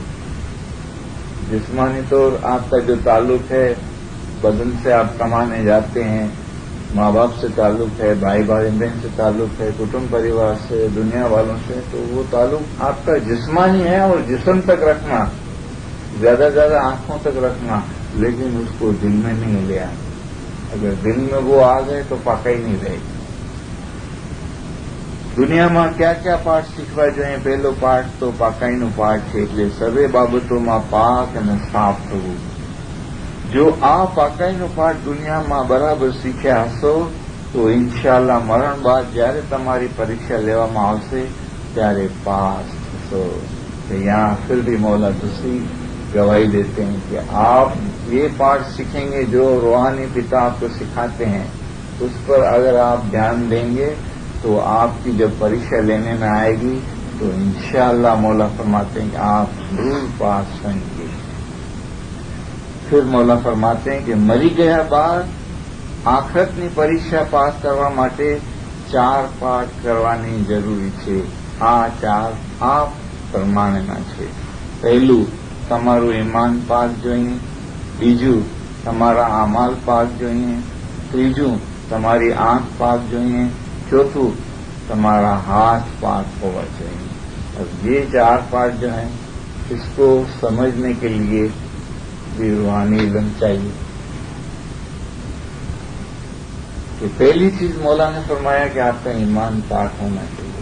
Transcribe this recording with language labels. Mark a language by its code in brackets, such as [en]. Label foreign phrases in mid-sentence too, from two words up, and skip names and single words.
[ur] جسمانی طور آپ کا جو تعلق ہے بدن سے آپ کمانے جاتے ہیں، ماں باپ سے تعلق ہے، بھائی بہن سے تعلق ہے، کٹمب پریوار سے، دنیا والوں سے، تو وہ تعلق آپ کا جسمانی ہے اور جسم تک رکھنا، زیادہ زیادہ آنکھوں تک رکھنا، لیکن اس کو دل میں نہیں لیا. اگر دل میں وہ آ گئے تو پاکائی نہیں رہے گی. دنیا میں کیا کیا پارٹ سیکھوا جائیں؟ [gu] પહેલો પાર્ટ તો પાકાઈનો પાર્ટ છે એટલે સર્વે બાબતોમાં પાક અને સાફ થવું. જો આ પાકાઈનો પાઠ દુનિયામાં બરાબર શીખ્યા હશો તો ઇન્શાઅલ્લાહ મરણ બાદ જ્યારે તમારી પરીક્ષા લેવામાં આવશે ત્યારે પાસ થશો. [ur] یہاں پھر بھی مولا دوسری گواہی دیتے ہیں کہ آپ یہ پاٹھ سیکھیں گے جو روحانی پتا آپ کو سکھاتے ہیں اس پر اگر آپ دھیان دیں گے تو آپ کی جب پریکشا لینے میں آئے گی تو انشاءاللہ مولا فرماتے ہیں کہ آپ ضرور پاس ہوں گے. پھر مولا فرماتے ہیں کہ [gu] مری ગયા બાદ આખરતની પરીક્ષા પાસ કરવા માટે 4 પાઠ કરવાની જરૂરી છે. આ 4 આપ પ્રમાણેના છે. પહેલું, તમારું ઈમાન પાક જોઈએ. બીજું, તમારા અમાલ પાક જોઈએ. ત્રીજું, તમારી આંખ પાક જોઈએ. ચોથું, તમાरा [ur] ہاتھ پاک ہونا چاہیے. اب یہ 4 پارٹ جو ہیں اس کو سمجھنے کے لیے بھی روحانی علم چاہیے. کہ پہلی چیز مولا نے فرمایا کہ آپ کا ایمان پاک ہونا چاہیے.